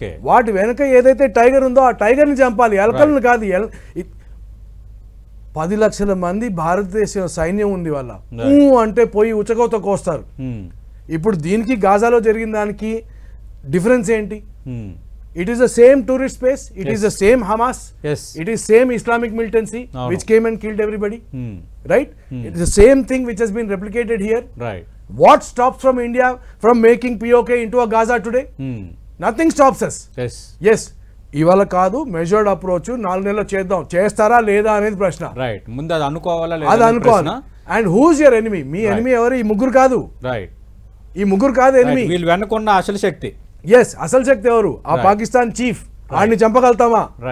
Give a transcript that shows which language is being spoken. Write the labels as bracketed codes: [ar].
[te] వాటి వెనక ఏదైతే టైగర్ ఉందో ఆ టైగర్ ని చంపాలి, ఎలుకలను కాదు. 10 లక్షల మంది భారతదేశ సైన్యం ఉంది వాళ్ళ, అంటే పోయి ఉచకోత కోస్తారు. ఇప్పుడు దీనికి గాజాలో జరిగిన దానికి డిఫరెన్స్ ఏంటి? [en] It is the same tourist space, it is the same Hamas, it is same Islamic militancy which came and killed everybody, right? It is the same thing which has been replicated here. What stops from India from making POK into a Gaza today? Nothing stops us. [te] Yes, ఇవాళ కాదు, measured approach 4 నెలలు చేద్దాం, చేస్తారా లేదా అనేది ప్రశ్న. ముందు అది అనుకోవాలా? అది అనుకోవాలి. [en] And whose your enemy? [te] మీ enemy ఎవరు? ఈ ముగ్గురు కాదు, ఈ ముగ్గురు కాదు ఎనిమీ. వీళ్ళు వెనుకున్న అసలు శక్తి. ఎస్, అసలు శక్తి ఎవరు? ఆ పాకిస్తాన్ చీఫ్. వాడిని చంపగలుగుతామా?